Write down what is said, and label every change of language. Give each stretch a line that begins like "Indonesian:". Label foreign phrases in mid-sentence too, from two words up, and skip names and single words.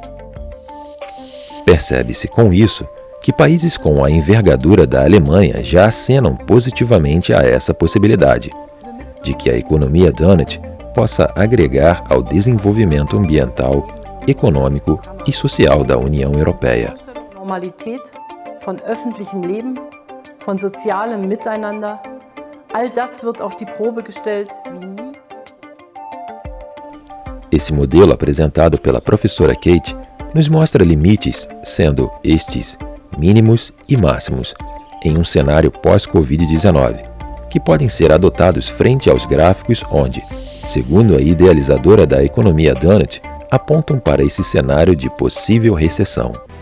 Portuguese: Percebe-se com isso que países com a envergadura da Alemanha já acenam positivamente a essa possibilidade, de que a economia donut possa agregar ao desenvolvimento ambiental, econômico e social da União Europeia.
German: Normalität, von öffentlichem Leben, von sozialem Miteinander, all das wird auf die Probe gestellt wie nie.
Portuguese: Esse modelo apresentado pela professora Kate nos mostra limites, sendo estes mínimos e máximos, em um cenário pós-Covid-19, que podem ser adotados frente aos gráficos onde, segundo a idealizadora da economia donut, apontam para esse cenário de possível recessão.